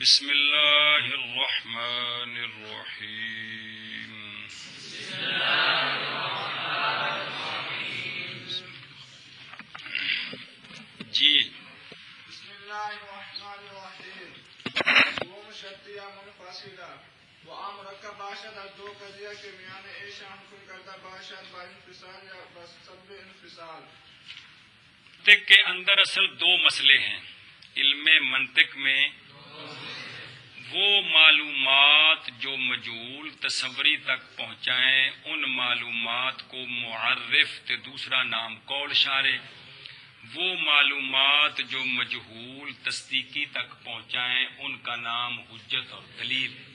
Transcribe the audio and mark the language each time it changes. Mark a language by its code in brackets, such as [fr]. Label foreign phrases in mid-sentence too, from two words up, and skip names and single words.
[ur] بسم اللہ الرحمن الرحیم. جی بسم اللہ الرحمن الرحیم. [fa] وہ شرطیہ منفصلہ و مرکب باشد از دو قضیہ کے میان ایشان کن کردہ باشد با انفصال یا بسبب انفصال. [ur] منطق کے اندر اصل دو مسئلے ہیں. علم منطق میں وہ معلومات جو مجہول تصوری تک پہنچائیں ان معلومات کو معرف تے دوسرا نام قول شارع، وہ معلومات جو مجہول تصدیقی تک پہنچائیں ان کا نام حجت اور دلیل.